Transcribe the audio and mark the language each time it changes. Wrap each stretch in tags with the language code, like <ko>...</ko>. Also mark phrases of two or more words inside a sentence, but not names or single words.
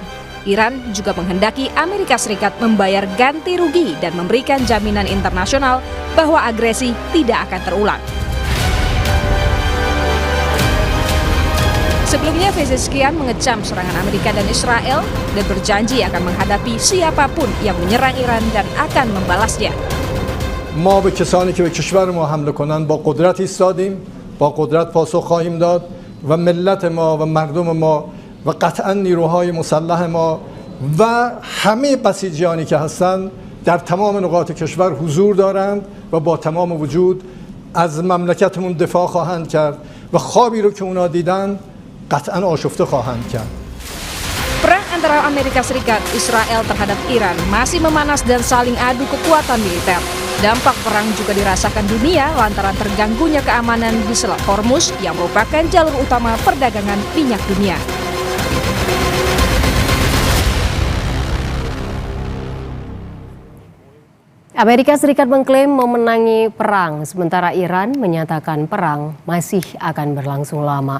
<id>Iran juga menghendaki Amerika Serikat membayar ganti rugi dan memberikan jaminan internasional bahwa agresi tidak akan terulang. Sebelumnya, Pezeshkian mengecam serangan Amerika dan Israel dan berjanji akan menghadapi siapapun yang menyerang Iran dan akan membalasnya.</id> <fa>ما به کسانی که به کشور ما حمله کنند با قدرت ایستادیم، با قدرت پاسخ خواهیم داد و ملت ما و مردم ما و قطعا نیروهای مسلح ما و همه بسیجیانی که هستند در تمام نقاط کشور حضور دارند و با تمام وجود از مملکتمون دفاع خواهند کرد و خوابی رو که اونا دیدن قطعا آشفته خواهند کرد.</fa> <id>Perang antara Amerika Serikat Israel terhadap Iran masih memanas dan saling adu kekuatan militer. Dampak perang juga dirasakan dunia lantaran terganggunya keamanan di Selat Hormuz yang merupakan jalur utama perdagangan minyak dunia. Amerika Serikat mengklaim memenangi perang, sementara Iran menyatakan perang masih akan berlangsung lama.</id>